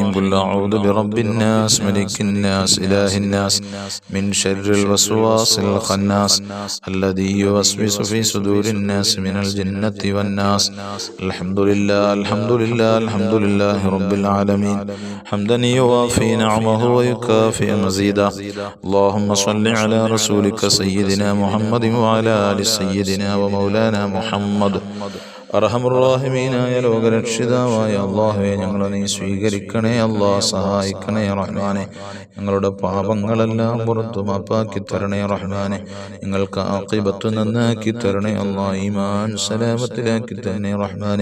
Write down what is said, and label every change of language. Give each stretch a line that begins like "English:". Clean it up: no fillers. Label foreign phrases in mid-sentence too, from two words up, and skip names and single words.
Arabic: قل أعوذ برب الناس ملك الناس إله الناس من شر الوسواس الخناس الذي يوسوس في صدور الناس من الجنة والناس. الحمد لله الحمد لله الحمد لله رب العالمين حمدا يوافي نعمه ويكافئ مزيدا. اللهم صل على رسولك سيدنا محمد وعلى آل سيدنا ومولانا محمد.
Malayalam: അർഹമുർറാഹിമീനായ ലോകരക്ഷിതാവായ അല്ലാഹുവേ, ഞങ്ങളെ നീ സ്വീകരിക്കണേ അല്ലാ, സഹായിക്കണേ റഹ്മാനെ. ഞങ്ങളുടെ പാപങ്ങളെല്ലാം പുറത്തു മാപ്പാക്കി തരണേ റഹ്മാനെ. ഞങ്ങൾക്ക് ആഖിബത്ത് നന്നാക്കി തരണേ അല്ലാ, ഈമാൻ സലാമത്തിലാക്കി തരണേ റഹ്മാനെ.